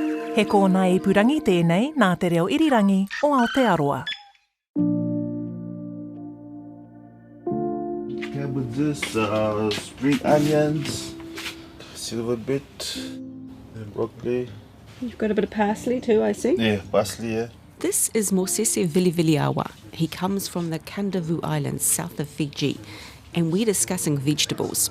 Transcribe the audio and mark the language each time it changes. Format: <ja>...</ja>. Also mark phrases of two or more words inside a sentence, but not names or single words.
<mi>He kōna I purangi tēnei nā te reo irirangi o Aotearoa.</mi> <en>Cabbages, spring onions, silver bit, and broccoli. You've got a bit of parsley too, I see. Yeah, parsley, yeah. This is Mosese Viliviliawa. He comes from the Kandavu Islands south of Fiji, and we're discussing vegetables.</en>